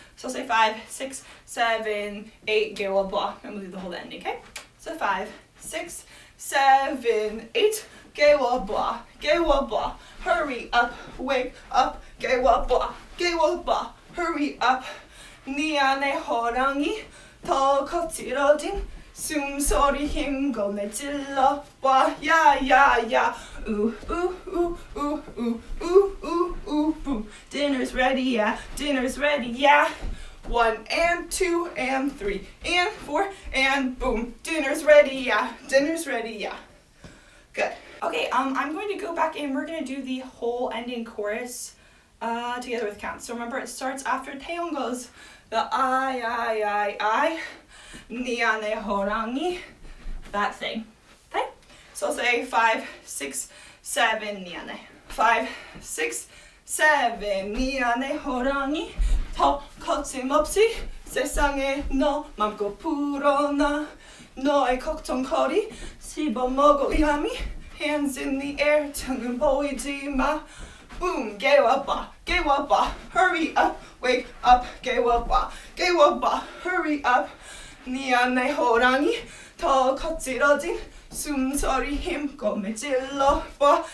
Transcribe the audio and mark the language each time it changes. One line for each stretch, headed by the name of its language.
English: So I'll say 5, 6, 7, 8, gewa blah, and we'll do the whole ending, okay? So 5, 6, 7, 8, gewa blah, hurry up, wake up, gewa blah, hurry up.
Korean: 네 안에 호랑이 더 거칠어진 숨소리 힘껏 내질러 봐.
English: Yeah. Ooh, ooh, ooh, ooh, ooh, ooh, ooh, ooh, boom. Dinner's ready, yeah. Dinner's ready, yeah. 1 and 2 and 3 and 4 and boom. Dinner's ready, yeah. Dinner's ready, yeah. Good. Okay, I'm going to go back and we're going to do the whole ending chorus together with count. So remember, it starts after 태용 goes the I.
Korean: 네 안에 호랑이,
English: that thing. Okay? So I'll say 5, 6, 7,
Korean: 네 안에. 5, 6, 7, 네 안에 호랑이 더 거침없이 세상에 너 맘껏 풀어놔. 너의 걱정거리 씹어먹어 야미.
English: Hands in the air,
Korean: 등은 보이지 마.
English: Boom, gewa blah, hurry up, wake up, gewa blah, hurry up.
Korean: 네 안에 호랑이 더 거칠어진 숨소리 힘껏 내질러 봐.